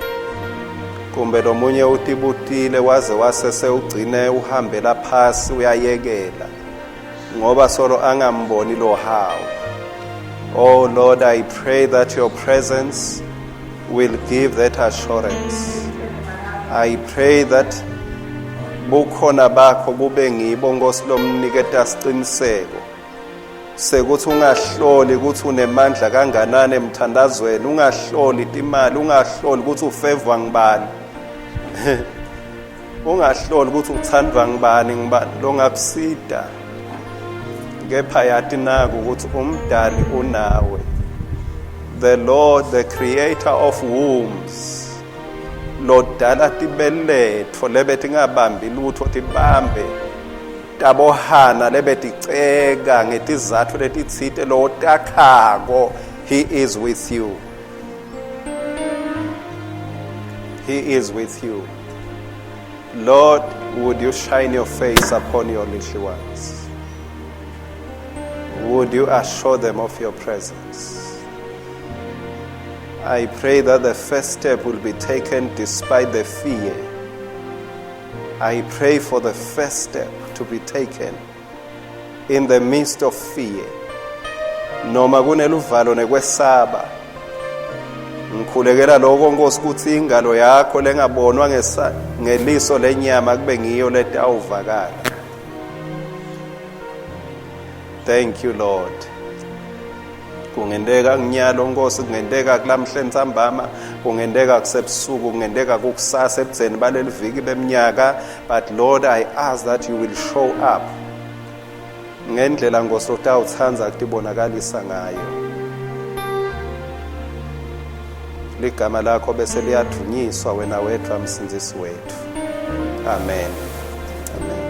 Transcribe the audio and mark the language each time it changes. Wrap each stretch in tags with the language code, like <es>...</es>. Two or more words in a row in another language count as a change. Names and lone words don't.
<ss>Kumbe lo munye utibutile waze wasese ugcine uhambela phasi uyayekela ngoba solo angamboni lo how.</ss> <en>Oh Lord, I pray that your presence will give that assurance. I pray that</en> <ss>bukhona bakho kube ngibo Nkosi lomniketa siqiniseko sekuthi ungahloli ukuthi unemandla kanganani emthandazweni, ungahloli imali, ungahloli ukuthi ufavor ngibani, ungahloli ukuthi uthandwa ngibani longakusida, kepha yathi naku ukuthi umdali unawe.</ss> <en>The Lord, the creator of wombs,</en> <ss>lodala tibeletho lebethi ngabambi lutho tibambe tabohana lebethi cega ngetizathu letitsite lo takhako.</ss> <en>He is with you. He is with you. Lord, would you shine your face upon your little ones? Would you assure them of your presence? I pray that the first step will be taken despite the fear. I pray for the first step to be taken in the midst of fear.</en> <ss>Noma kuneluvalo nekwesaba. Ngikhulekela lokho Nkosi ukuthi ingalo yakho lengabonwa ngeliso lenyama kube ngiyo letawuvakala.</ss> <en>Thank you, Lord.</en> <ss>Kungendeka kunyalo Nkosi, kungendeka kulamhle ntsambama, kungendeka kusebusuku, kungendeka kukusasa ebudzeni baleli viki beminyaka.</ss> <en>But Lord, I ask that you will show up</en> <ss>ngendlela Nkosi otawuthanza kutibonakalisa ngayo. Ligama lakho bese liyadunyiswa wena wedwa msindisi wethu. Amen. Amen.</ss>